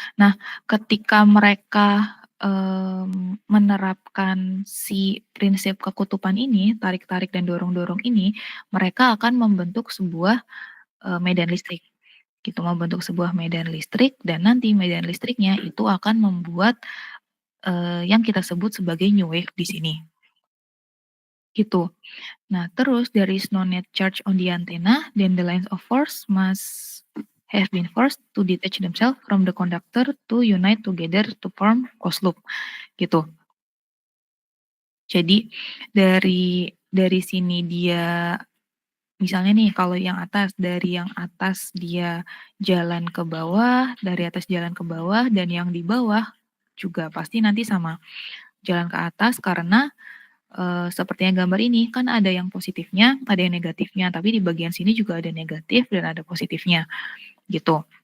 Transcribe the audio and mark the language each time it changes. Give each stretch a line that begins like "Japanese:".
Indonesian: Nah, ketika mereka, menerapkan si prinsip kekutupan ini, tarik-tarik dan dorong-dorong ini, mereka akan membentuk sebuah, medan listrik, gitu. Membentuk sebuah medan listrik dan nanti medan listriknya itu akan membuat, yang kita sebut sebagai new wave di sini. Gitu. Nah, terus
English: there is no net charge on the antenna, then the lines of force must have been forced to detach themselves from the conductor to unite together to form closed loop, gitu.
Indonesian: Jadi dari sini dia misalnya nih kalau dari yang atas dia jalan ke bawah, dari atas jalan ke bawah dan yang di bawah juga pasti nanti sama, jalan ke atas karena seperti yang gambar ini, kan ada yang positifnya, ada yang negatifnya, tapi di bagian sini juga ada negatif dan ada positifnya, gitu.